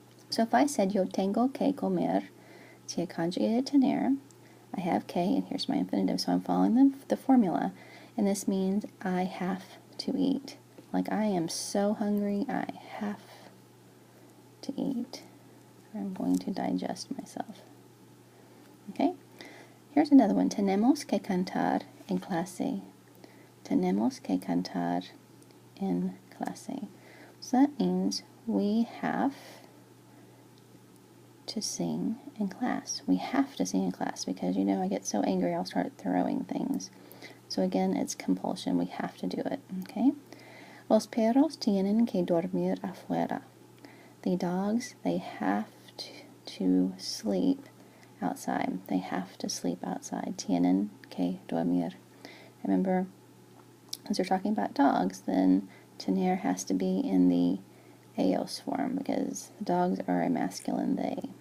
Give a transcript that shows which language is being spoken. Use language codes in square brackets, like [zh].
[en] So if I said [es] yo tengo que comer, [en] see I conjugated tener, I have que, and here's my infinitive, so I'm following the formula, and this means I have to eat. Like I am so hungry, I have to eat. Or I'm going to digest myself. Okay? Here's another one. [es] Tenemos que cantar en clase. Tenemos que cantar en clase. [en] So that means we have to sing in class. We have to sing in class because, you know, I get so angry I'll start throwing things. So again, it's compulsion. We have to do it. Okay? [es] Los perros tienen que dormir afuera. [en] The dogs, they have to sleep outside. They have to sleep outside. [es] Tienen que dormir. [en] Remember, as we're talking about dogs, then tener has to be in the ellos form because the dogs are a masculine they.